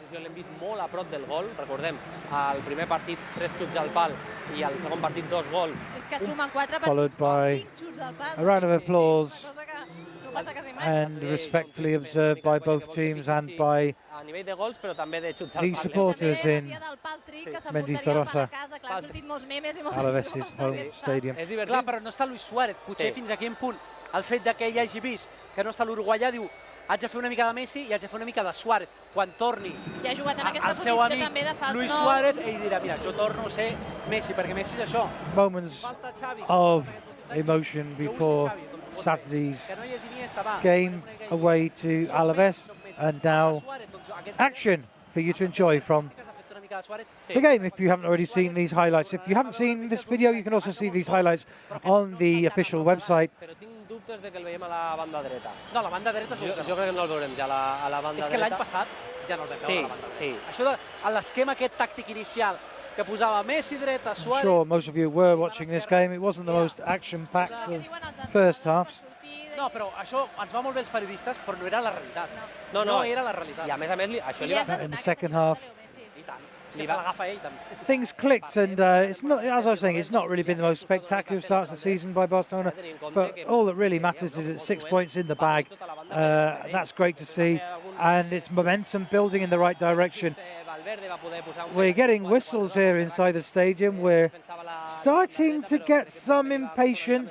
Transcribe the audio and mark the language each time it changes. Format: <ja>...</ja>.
<ca>L'hem vist molt a prop del gol, recordem, al primer partit 3 xuts al pal i al segon partit 2 gols. És que sumen 4</ca> <en>followed by a round of applause and respectfully observed by both teams and by the supporters in Mendizorroza, Alaves' home stadium.</en> <ca>Clar, però no està Luis Suárez. Potser fins a quin punt el fet que ell hagi vist que no està l'uruguaià diu haig de fer una mica de Messi i haig de fer una mica de Suárez. Quan torni el seu amic Luis Suárez, ell dirà, mira, jo torno a ser Messi, perquè Messi és això.</ca> <en>Moments of emotion before Saturday's game away to Alaves. And now, action for you to enjoy from the game if you haven't already seen these highlights. If you haven't seen this video, you can also see these highlights on the official website.</en> <ca>Però tinc dubtes de que el veiem a la banda dreta. No, a la banda dreta Jo crec que no el veurem ja a la banda dreta. És que l'any passat ja no el vam veure a la banda dreta. Sí. Això de l'esquema aquest tàctic inicial que posava Messi dreta, Suárez...</ca> <en>I'm sure most of you were watching this game. It wasn't the most action-packed of first halves.</en> <ca>No, però això ens va molt bé els periodistes, però no era la realitat. No era la realitat. I a més, això li va...</ca> <en>In the second half,</en> <ca>I tant. És que se l'agafa ell, també.</ca> <en>things clicked, and it's not, as I was saying, it's not really been the most spectacular start to the season by Barcelona, but all that really matters is it's 6 points in the bag. That's great to see, and it's momentum building in the right direction. We're getting whistles here inside the stadium. We're starting to get some impatience.</en>